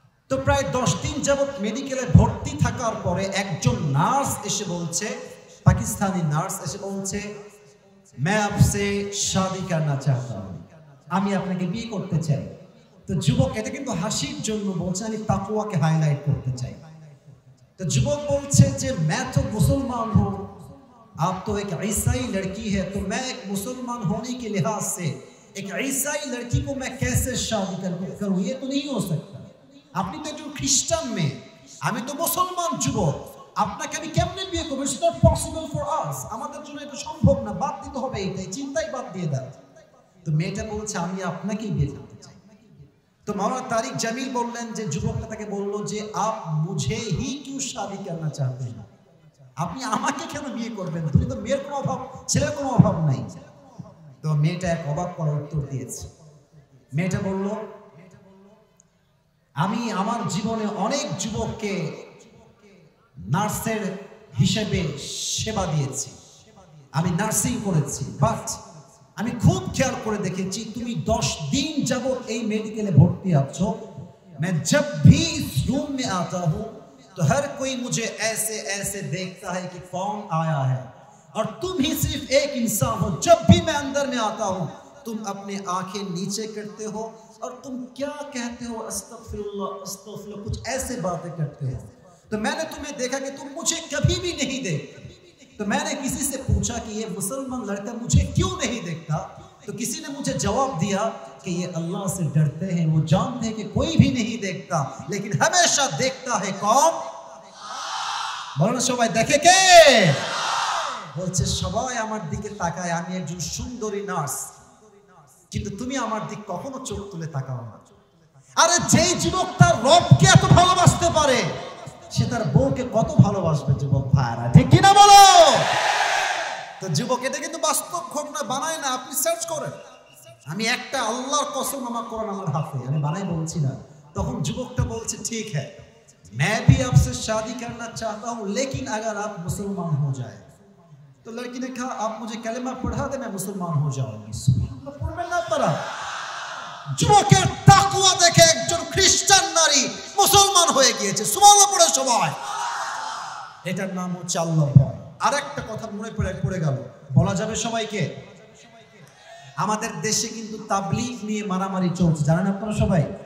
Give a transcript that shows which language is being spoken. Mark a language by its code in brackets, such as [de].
[bn] তো প্রায় 10 দিন যাবত মেডিকেলে ভর্তি থাকার পরে একজন নার্স এসে বলছে, পাকিস্তানি নার্স এসে বলছে, [hi] मैं आपसे शादी करना चाहता हूं, [bn] আমি আপনাকে বিয়ে করতে চাই। তো যুবক এটা কিন্তু হাসির জন্য বলছে, আমি তাকওয়াকে হাইলাইট করতে চাই। [hi] तो युवक बोलছে [bn] যে [hi] मैं तो मुसलमान हूँ, आप तो एक ईसाई लड़की है, तो मैं एक मुसलमान होने के लिहाज से एक ईसाई लड़की को मैं कैसे शादी करूँ, ये तो नहीं हो सकता। [bn] আপনি তো একজন খ্রিস্টান মেয়ে, আমি তো মুসলমান যুবক, আপনাকে আমি কেমনে বিয়ে করব? [en] it's not possible for us, [bn] আমাদের জন্য এটা সম্ভব না, বাদ দিতে হবে, এইটাই চিন্তাই বাদ দিয়ে দাও। তো মেয়েটা বলছে আমি আপনাকেই বিয়ে করতে চাই। [hi] तो मौलाना तारिक जमील बोलें जे [bn] যুবকটা তাকে বলল যে [hi] आप मुझे ही क्यों शादी करना चाहते हैं, [bn] আপনি আমাকে কেন বিয়ে করবেন, তুমি তো মেয়ের কোনো অভাব, ছেলের কোনো অভাব নাই। তো মেয়েটা এক অবাক করার উত্তর দিয়েছে। মেয়েটা বলল আমি আমার জীবনে অনেক যুবককে নার্সের হিসেবে সেবা দিয়েছি, আমি নার্সিং করেছি, বাট আমি খুব খেয়াল করে দেখেছি তুমি 10 दिन যাবত এই মেডিকেলে ভর্তি আছো। [hi] मैं जब भी इस रूम में आता हूँ तो हर कोई मुझे ऐसे ऐसे देखता है कि कौन आया है, और तुम ही सिर्फ एक इंसान हो। जब भी मैं अंदर में आता हूँ तुम अपने आंखें नीचे करते हो और तुम क्या कहते हो, अस्तगफिरुल्लाह अस्तगफिरुल्लाह, कुछ ऐसे बातें करते हो। तो मैंने तुम्हें देखा कि तुम मुझे कभी भी नहीं देखते। तो मैंने किसी से पूछा कि ये मुसलमान लड़का मुझे क्यों नहीं देखता, तो किसी ने मुझे जवाब दिया कि ये अल्लाह से डरते हैं, वो जानते हैं कि कोई भी नहीं देखता, लेकिन हमेशा देखता है कौन? बोलो [bn] সবাই দেখে কে? বলছে সবাই আমার দিকে তাকায়, আমি একজন সুন্দরী নার্স, কিন্তু তুমি আমার দিক কখনো চোখ তুলে তাকাও না। আরে যেই যুবক তার রবকে এত ভালোবাসতে পারে, সে তার বউকে কত ভালোবাসবে যুবক ভাইরা, ঠিক কি না বলো? তো যুবক এটা কিন্তু বাস্তব ঘটনা বানায় না, আপনি সার্চ করেন। আমি একটা আল্লাহর কসম, আমার কোরআন আমার হাতে, আমি বানাই বলছি না। তখন যুবকটা বলছে ঠিক [hi] है मैं भी आपसे शादी करना चाहता हूँ, लेकिन अगर आप मुसलमान हो जाए। तो लड़की ने कहा आप मुझे कलेमा पढ़ा दे, मैं मुसलमान हो जाऊंगी। [bn] सुबहानाल्लाह, पढ़বেন না আপনারা? যুবকের তাকওয়া দেখে একজন খ্রিস্টান নারী মুসলমান হয়ে গিয়েছে। সুবহানাল্লাহ পড়ে সবাই। এটার নাম হচ্ছে আল্লাহর ভয়। আরেকটা কথা মনে পড়ে গেল, বলা যাবে সবাইকে। আমাদের দেশে কিন্তু তাবলীগ নিয়ে মারামারি চলছে, জানেন আপনারা সবাই?